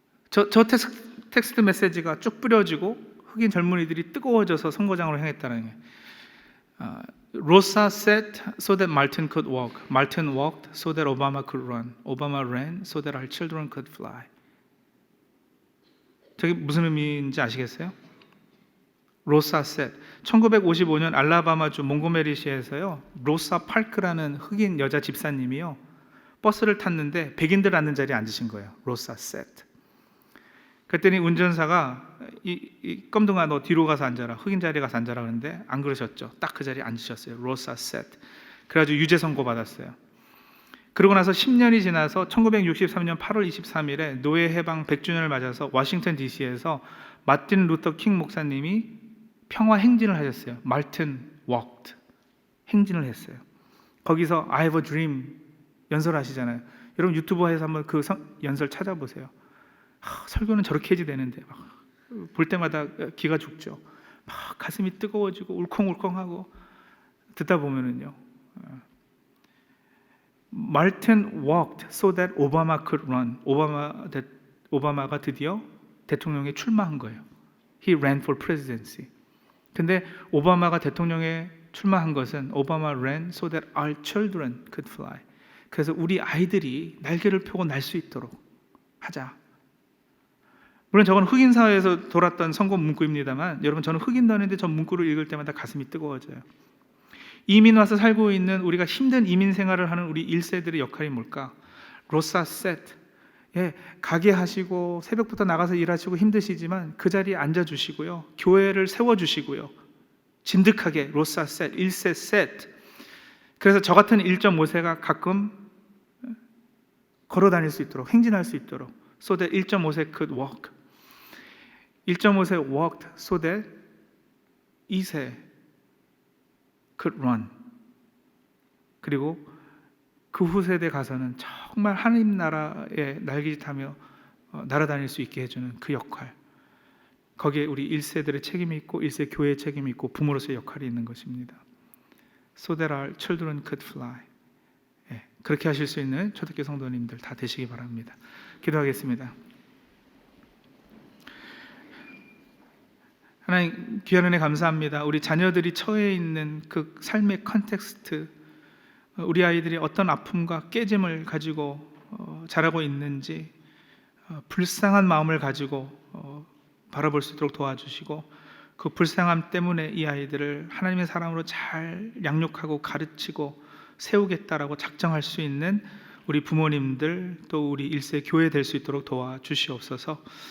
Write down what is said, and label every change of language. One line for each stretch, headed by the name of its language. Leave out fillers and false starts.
Korean: 저 텍스트 메시지가 쭉 뿌려지고 흑인 젊은이들이 뜨거워져서 선거장으로 향했다는 게
English: Rosa sat so that Martin could walk. Martin walked so that Obama could run. Obama ran so that our children could fly.
Korean: 저게 무슨 의미인지 아시겠어요? 로사 셋. 1955년 알라바마주 몽고메리시에서요. 로사 파크라는 흑인 여자 집사님이요. 버스를 탔는데 백인들 앉는 자리에 앉으신 거예요. 로사 셋. 그랬더니 운전사가 이 껌둥아 너 뒤로 가서 앉아라. 흑인 자리에 가서 앉아라 그러는데 안 그러셨죠. 딱 그 자리에 앉으셨어요. 로사 셋. 그래가지고 유죄 선고 받았어요. 그러고 나서 10년이 지나서 1963년 8월 23일에 노예 해방 100주년을 맞아서 워싱턴 DC에서 마틴 루터 킹 목사님이 평화 행진을 하셨어요. 마틴
English: walked.
Korean: 행진을 했어요. 거기서
English: I have a dream
Korean: 연설하시잖아요. 여러분 유튜브에서 한번 그 연설 찾아보세요. 설교는 저렇게 해야지 되는데 볼 때마다 기가 죽죠. 막 가슴이 뜨거워지고 울컹울컹하고 듣다 보면은요.
English: Martin walked so that Obama could run.
Korean: 오바마가 드디어 대통령에 출마한 거예요.
English: He ran for presidency.
Korean: 근데 오바마가 대통령에 출마한 것은 오바마
English: ran so that our children could fly.
Korean: 그래서 우리 아이들이 날개를 펴고 날 수 있도록 하자. 물론 저건 흑인 사회에서 돌았던 선거 문구입니다만 여러분 저는 흑인도 아닌데 저 문구를 읽을 때마다 가슴이 뜨거워져요. 이민 와서 살고 있는 우리가 힘든 이민 생활을 하는 우리 1세들의 역할이 뭘까? 로사 셋. 예, 가게 하시고 새벽부터 나가서 일하시고 힘드시지만 그 자리에 앉아주시고요. 교회를 세워주시고요. 진득하게 로사 셋, 1세 셋. 그래서 저 같은 1.5세가 가끔 걸어 다닐 수 있도록 행진할 수 있도록
English: so that 1.5세 could walk. 1.5세 walked so that 2세 could run.
Korean: 그리고 그 후세대 가서는 정말 하나님 나라에 날개짓하며 날아다닐 수 있게 해주는 그 역할. 거기에 우리 1세들의 책임이 있고 1세 교회의 책임이 있고 부모로서의 역할이 있는 것입니다.
English: So that our children could fly.
Korean: 예, 그렇게 하실 수 있는 초대교회 성도님들 다 되시기 바랍니다. 기도하겠습니다. 하나님 귀한 은혜 감사합니다. 우리 자녀들이 처해 있는 그 삶의 컨텍스트, 우리 아이들이 어떤 아픔과 깨짐을 가지고 자라고 있는지 불쌍한 마음을 가지고 바라볼 수 있도록 도와주시고 그 불쌍함 때문에 이 아이들을 하나님의 사람으로 잘 양육하고 가르치고 세우겠다라고 작정할 수 있는 우리 부모님들 또 우리 1세 교회 될 수 있도록 도와주시옵소서.